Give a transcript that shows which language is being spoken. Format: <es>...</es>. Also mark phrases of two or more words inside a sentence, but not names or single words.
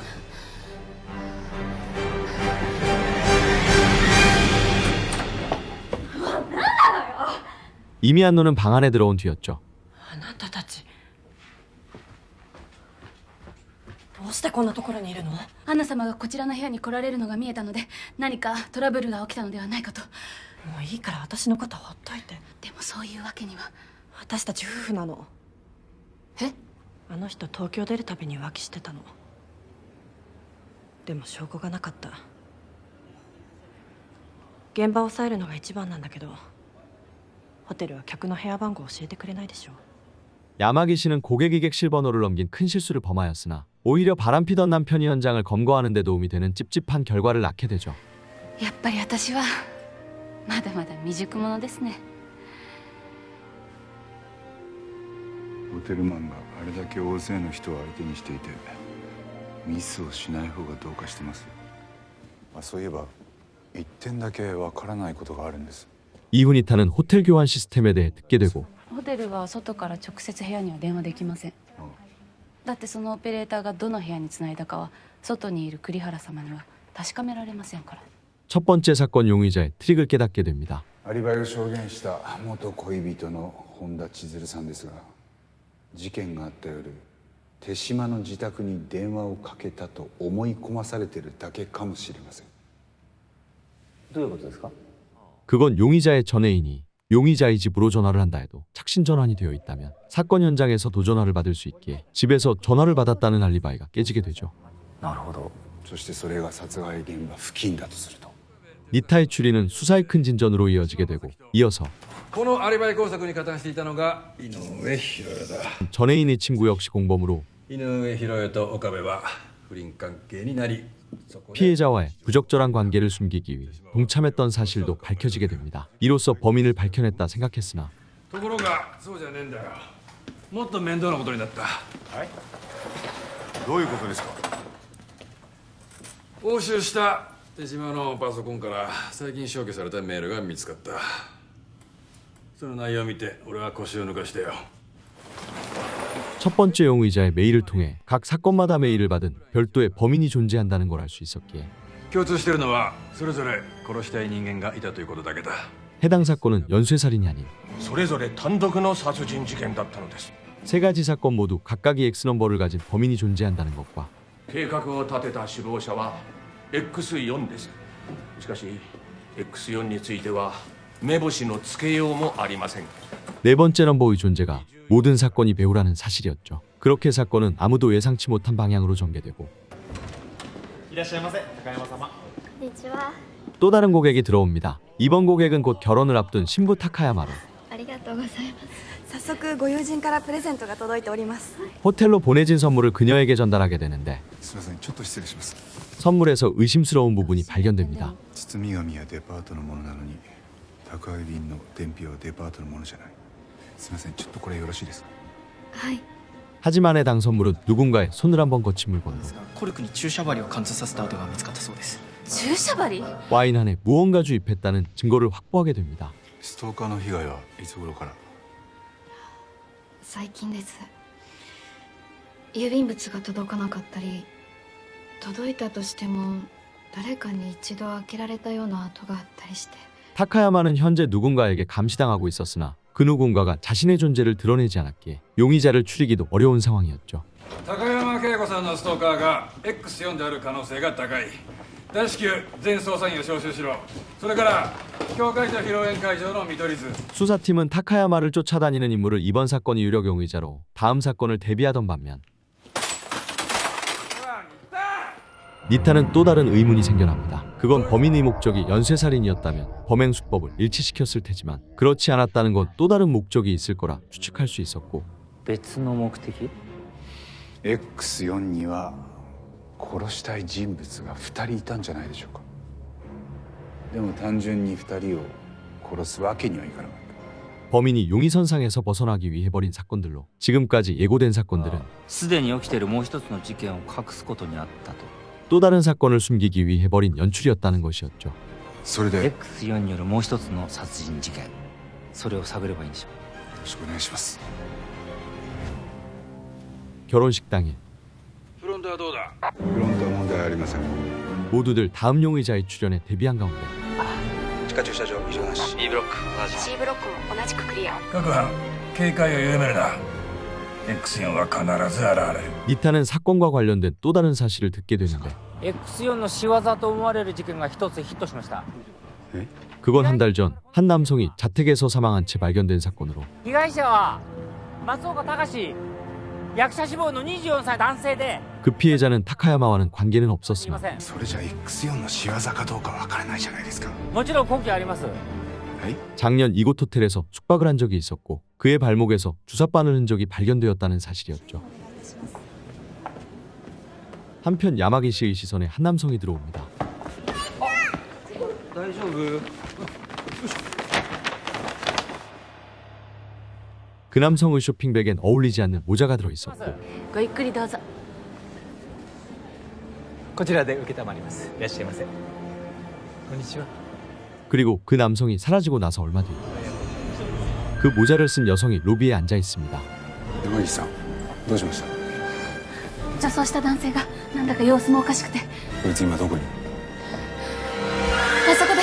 <ko>이미 안노는 방 안에 들어온 뒤였죠.</ko> <ja>あなたたちどうしてこんなところにいるの？アンナ様がこちらの部屋に来られるのが見えたので、何かトラブルが起きたのではないかと。もういいから私のことほっといて。でもそういうわけには。私たち夫婦なの。え？あの人東京出るたびに浮気してたの。でも証拠がなかった。現場を押さえるのが一番なんだけど、ホテルは客の部屋番号を教えてくれないでしょ。</ja> <ko>야마기 씨는 고객이 객실 번호를 넘긴 큰 실수를 범하였으나 오히려 바람피던 남편이 현장을 검거하는 데 도움이 되는 찝찝한 결과를 낳게 되죠.</ko> <ja>やっぱり私はまだまだ未熟者ですね。ホテルマンがあれだけ大勢の人を相手にしていてミスをしない方がどうかしてます。そういえば一点だけわからないことがあるんです。</ja> <ko>이후 니타는 호텔 교환 시스템에 대해 듣게 되고</ko> <ja>ホテルは外から直接部屋には電話できません。だってそのオペレーターがどの部屋につないだかは外にいる栗原様には確かめられませんから。</ja> <ko>첫 번째 사건 용의자의 트릭을 깨닫게 됩니다.</ko> <ja>アリバイを証言した元恋人の本田千鶴さんですが、事件があった夜手島の自宅に電話をかけたと思い込まされているだけかもしれません。どういうことですか？</ja> <ko>그건 용의자의 전애인이 용의자의 집으로 전화를 한다 해도 착신 전환이 되어 있다면 사건 현장에서도 전화를 받을 수 있기에 집에서 전화를 받았다는 알리바이가 깨지게 되죠.</ko> <ja>なるほど。そしてそれが殺害現場付近だとすると</ja> <ko>니타의 추리는 수사의 큰 진전으로 이어지게 되고 이어서</ko> <ja>このアリバイ工作に加担していたのが井上博代だ。</ja> <ko>전애인의 친구 역시 공범으로</ko> <ja>井上博代と岡部は不倫関係になり、</ja> <ko>피해자와의 부적절한 관계를 숨기기 위해 동참했던 사실도 밝혀지게 됩니다. 이로써 범인을 밝혀냈다 생각했으나</ko> <ja>ところがそうじゃねえんだよ。もっと面倒なことになった。はい。どういうことですか？押収した手島のパソコンから最近消去されたメールが見つかった。その内容を見て俺は腰を抜かしたよ。</ja> <ko>첫 번째 용의자의 메일을 통해 각 사건마다 메일을 받은 별도의 범인이 존재한다는 걸 알 수 있었기에</ko> <ja>共通しているのはそれぞれ殺したい人間がいたということだけだ。</ja> <ko>해당 사건은 연쇄살인이 아닌</ko> <ja>それぞれ単独の殺人事件だったのです。</ja> <ko>세 가지 사건 모두 각각의 X넘버를 가진 범인이 존재한다는 것과</ko> <ja>計画を立てた首謀者は X4 です。しかし X4 については目星のつけようもありません。</ja> <ko>네 번째 넘버의 존재가 모든 사건이 배우라는 사실이었죠. 그렇게 사건은 아무도 예상치 못한 방향으로 전개되고</ko> <ja>いらっしゃいませ高山様。こんにちは。</ja> <ko>또 다른 고객이 들어옵니다. 이번 고객은 곧 결혼을 앞둔 신부 타카야마로</ko> <ja>ありがとうございます。早速ご友人からプレゼントが届いております。</ja> <ko>호텔로 보내진 선물을 그녀에게 전달하게 되는데</ko> <ja>すみませんちょっと失礼します</ja> <ko>선물에서 의심스러운 부분이 발견됩니다.</ko> <ja>包み紙はデパートのものなのに宅配便の伝票はデパートのものじゃないすみませんちょっとこれよろしいですかはい。</ja> <ko>하지만 해당 선물은 누군가의 손을 한번 거친 물건으로</ko> <ja>コルクに注射針を貫通させた跡が見つかったそうです。注射針？</ja> <ko>와인 안에 무언가 주입했다는 증거를 확보하게 됩니다.</ko> <ja>ストーカーの被害はいつ頃から最近です。郵便物が届かなかったり、届いたとしても誰かに一度開けられたような跡があったりして。</ja> <ko>타카야마는 현재 누군가에게 감시당하고 있었으나 그 누군가가 자신의 존재를 드러내지 않았기에 용의자를 추리기도 어려운 상황이었죠.</ko> <ja>高山恵子さんのストーカーが X4 である可能性が高い。大至急全捜査員を招集しろ。それから教会と披露宴会場の見取り図。</ja> <ko>수사팀은 타카야마를 쫓아다니는 인물을 이번 사건의 유력 용의자로 다음 사건을 대비하던 반면 니타는 또 다른 의문이 생겨납니다. 그건 범인의 목적이 연쇄살인이었다면 범행 수법을 일치시켰을 테지만 그렇지 않았다는 건 또 다른 목적이 있을 거라 추측할 수 있었고</ko> <ja>別の目的？ X4 には殺したい人物が2人いたんじゃないでしょうかでも単純に2人を殺すわけにはいかなかった</ja> <ko>범인이 용의선상에서 벗어나기 위해 벌인 사건들로 지금까지 예고된 사건들은</ko> <ja>すでに起きているもう一つの事件を隠すことにあったと。</ja> <ko>또 다른 사건을 숨기기 위해 벌인 연출이었다는 것이었죠.</ko> <ja>それでよ X4 によるもう一つの殺人事件、それを探ればいいんでしょう。ろしくお願いします</ja> <ko>결혼식 당일</ko> <ja>フロントはどうだ？フロントは問題ありません</ja> <ko>모두들 다음 용의자의 출연에 대비한 가운데</ko> <ja>地下駐車場異常なし C ブロックも同じくクリア。各班警戒を緩めるな。X4 は必ず現れる。</ja> <ko>니타는 사건과 관련된 또 다른 사실을 듣게 되는데</ko> <ja>X4 の仕業と思われる事件が一つヒットしました。</ja> <ko>그건 한 달 전 한 남성이 자택에서 사망한 채 발견된 사건으로</ko> <ja>被害者は松岡隆、役者志望の24歳男性で、</ja> <ko>그 피해자는 타카야마와는 관계는</ko> <ja>すい</ja> <ko>없었으나</ko> <ja>ません。それじゃ X4 の仕業かどうかわからないじゃないですかもちろん根拠あります。</ja> <ko>작년 이곳 호텔에서 숙박을 한 적이 있었고 그의 발목에서 주사바늘 흔적이 발견되었다는 사실이었죠. 한편 야마기 씨의 시선에 한 남성이 들어옵니다. 그 남성의 쇼핑백엔 어울리지 않는 모자가 들어있었고</ko> <ja>ごゆっくりどうぞ。こちらで受けたまります。いらっしゃいませ。こんにちは。</ja> <ko>그리고 그 남성이 사라지고 나서 얼마 뒤 그 모자를 쓴 여성이 로비에 앉아 있습니다.</ko> <ja>山岸さんどうしました女装した男性がなんだか様子もおかしくて。こいつ今どこにあそこです。</ja>